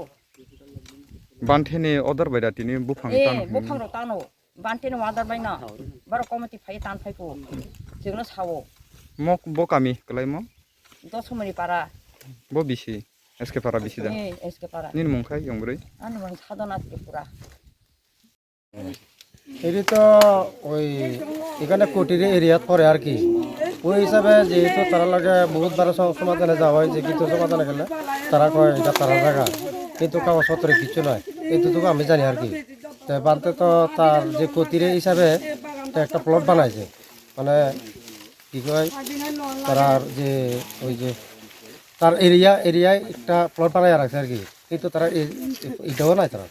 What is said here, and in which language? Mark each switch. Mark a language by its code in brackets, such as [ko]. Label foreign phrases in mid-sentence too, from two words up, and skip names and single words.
[trp] बान्थेनि अदर बायदा तिनि बुफां ए तान बुफां र तानो बान्तेन वादार बायना बार कमिटि फाइ तान फाइको जोंनो सावो मक बकामि कलाय म दसमनि पारा बो बिसि एसके पारा बिसि दा ए एसके पारा निन मंखाय यंब्रै आनो बन साधना त्रिपुरा [bn] এটি তো ওই এখানে কোটির এরিয়াত পড়ে আর কি ওই হিসাবে যেহেতু তারা লাগে বহুত বার সমাধানে যাওয়া হয় যে কিন্তু সমাধানে গেলে তারা কয় এটা তারা জায়গা কিন্তু কাগজপত্রে কিছু নয় এইটুকু আমি জানি আর কি তো বানতে তো তার যে কোটির হিসাবে একটা প্লট বানাইছে মানে কি কয় তারা যে ওই যে তার এরিয়ায় একটা প্লট বানাই রাখছে আর কি কিন্তু তারা এটাও নাই তারা